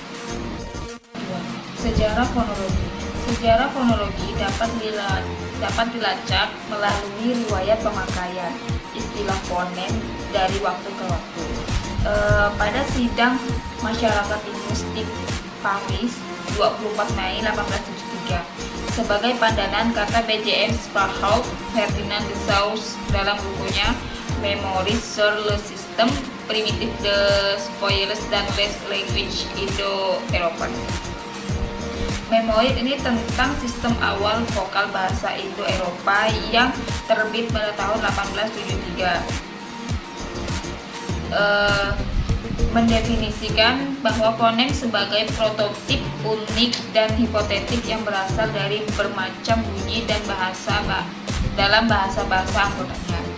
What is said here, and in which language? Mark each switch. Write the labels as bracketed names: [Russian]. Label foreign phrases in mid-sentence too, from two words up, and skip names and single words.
[Indonesian] Sejarah fonologi dapat dilacak melalui riwayat pemakaian istilah fonem dari waktu ke waktu. Pada sidang masyarakat linguistik Paris 24 Mei 1873 sebagai pandangan kata BJM Sparhawk Ferdinand de Saussure dalam bukunya Memoires sur le système primitif de voyelles dans les languages Indo-Eropa. Memoir ini tentang sistem awal vokal bahasa Indo-Eropa yang terbit pada tahun 1873. Mendefinisikan bahwa fonem sebagai prototip unik dan hipotetik yang berasal dari bermacam bunyi dan bahasa dalam bahasa-bahasa anggotanya.